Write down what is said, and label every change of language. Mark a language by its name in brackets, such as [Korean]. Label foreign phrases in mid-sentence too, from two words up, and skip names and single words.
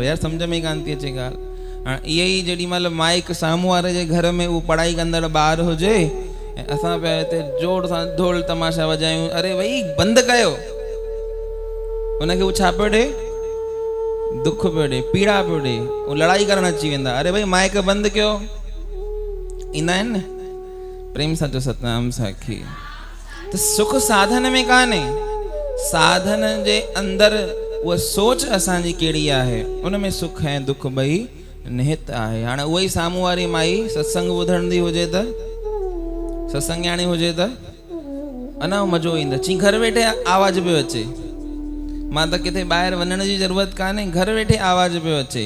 [Sindhi] यार सम्झ में कान थी अचे ॻाल्हि। हाणे इहे ई जेॾी महिल माइक साम्हूं वारे जे घर में उहो पढ़ाई कंदड़ ॿार हुजे ऐं असां पिया हिते जोर सां ढोल तमाशा वॼायूं, अरे भई बंदि कयो, उनखे उहो छा पियो ॾे? दुख पियो ॾे, पीड़ा पियो ॾे। उहो लड़ाई करणु अची वेंदा, अरे भई माइक बंदि कयो। ईंदा आहिनि न? प्रेम सां जो सतनाम साखी। त सुख साधन में कान्हे, साधन जे अंदरि उहा सोच असांजी कहिड़ी आहे, उन में सुख ऐं दुख ॿई निहित आहे। हाणे उहा ई साम्हूं वारी माई सत्संग ॿुधंदी हुजे त, सत्संग ॼाणी हुजे त अञा मज़ो ईंदो। चई घर वेठे आवाज़ पियो अचे, मां त किथे ॿाहिरि वञण जी ज़रूरत कान्हे, घर वेठे आवाज़ पियो अचे।